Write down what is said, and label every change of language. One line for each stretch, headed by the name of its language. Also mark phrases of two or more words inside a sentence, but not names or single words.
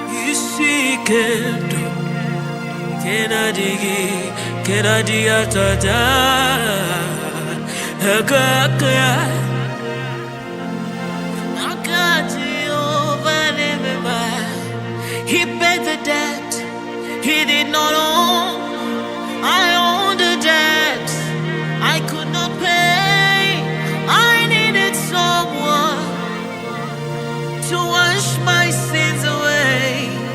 Igbo: Isi ike ndụ, nke na-adịghị, nke na-adịghị atọda. Aka aka ya, aka Jehova na-eme mma.
English: He paid the debt he did not own. I owned the debt I could not pay. I needed someone to wash my sins away.